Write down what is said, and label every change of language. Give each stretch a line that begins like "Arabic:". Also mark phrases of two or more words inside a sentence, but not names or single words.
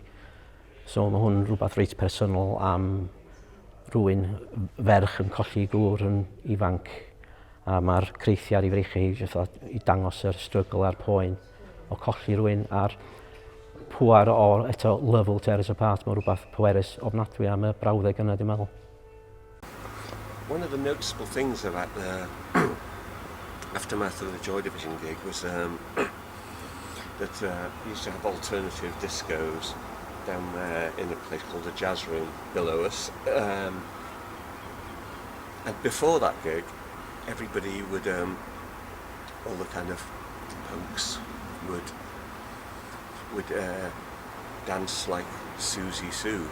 Welsh: So mae hwn rhywbeth reit personol am rhywun ferch yn colli gŵr yn ifanc, a mae'r creithiau i freichu i dangos yr struggle a'r poen o colli rhywun, a'r pŵar o eto Level Tear Us Apart, mae rhywbeth pwerus ofnadwy am y brawddeg yna, dwi'n meddwl.
English: One of the noticeable things about the aftermath of the Joy Division gig was that we used to have alternative discos down there in a place called the Jazz Room below us. And before that gig, everybody would, all the kind of punks would dance like Susie Sue.